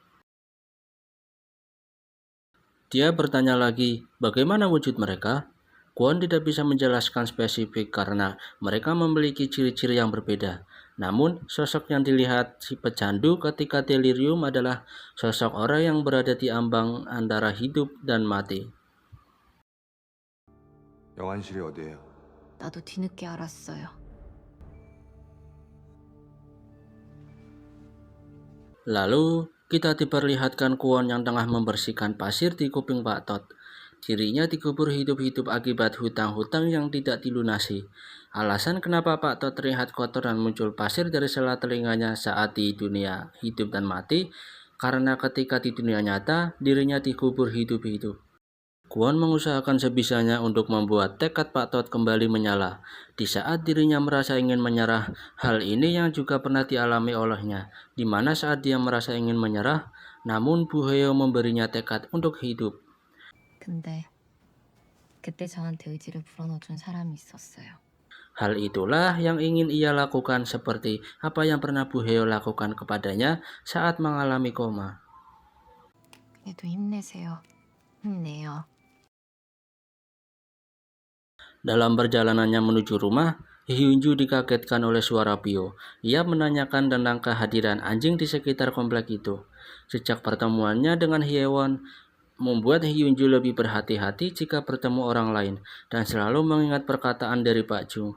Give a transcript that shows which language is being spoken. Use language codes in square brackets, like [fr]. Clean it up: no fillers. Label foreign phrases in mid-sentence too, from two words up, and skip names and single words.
[id] Dia bertanya lagi, bagaimana wujud mereka? Kwon tidak bisa menjelaskan spesifik karena mereka memiliki ciri-ciri yang berbeda. Namun, sosok yang dilihat si pecandu ketika delirium adalah sosok orang yang berada di ambang antara hidup dan mati. [ko] 영안실이 어디예요? 나도 뒤늦게 알았어요. [id] Lalu, kita diperlihatkan Kwon yang tengah membersihkan pasir di kuping Pak Tot. Dirinya dikubur hidup-hidup akibat hutang-hutang yang tidak dilunasi. Alasan kenapa Pak Tot terlihat kotor dan muncul pasir dari sela telinganya saat di dunia hidup dan mati, karena ketika di dunia nyata, dirinya dikubur hidup-hidup. Kwon mengusahakan sebisanya untuk membuat tekad Pak Tot kembali menyala. Di saat dirinya merasa ingin menyerah, hal ini yang juga pernah dialami olehnya, di mana saat dia merasa ingin menyerah, namun Bu Heo memberinya tekad untuk hidup. [ko] 근데 그때 저한테 의지를 불어넣어준 사람이 있었어요. [id] Hal itulah yang ingin ia lakukan seperti apa yang pernah Bu Heo lakukan kepadanya saat mengalami koma. [ko] 그래도 힘내세요. 힘내요. [id] Dalam perjalanannya menuju rumah, Hyunju dikagetkan oleh suara Pyo. Ia menanyakan tentang kehadiran anjing di sekitar komplek itu. Sejak pertemuannya dengan Hyewon, membuat Hyunju lebih berhati-hati jika bertemu orang lain dan selalu mengingat perkataan dari Pak Jung.